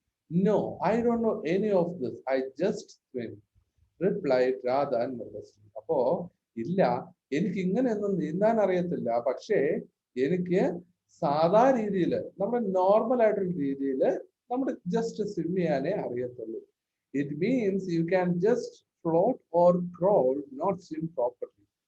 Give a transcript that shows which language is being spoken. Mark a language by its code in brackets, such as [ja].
[en] No, I don't know any of this. I just swim, replied Radha nervously. [ml] അപ്പോ ഇല്ല, എനിക്ക് ഇങ്ങനെയൊന്നും നീന്താൻ അറിയത്തില്ല, പക്ഷേ എനിക്ക് സാധാ രീതിയിൽ, നമ്മുടെ നോർമൽ ആയിട്ടുള്ള രീതിയിൽ നമ്മുടെ [en] just swim [ml] ചെയ്യാനേ അറിയത്തുള്ളൂ. [en] It means you can just float or crawl, not swim properly.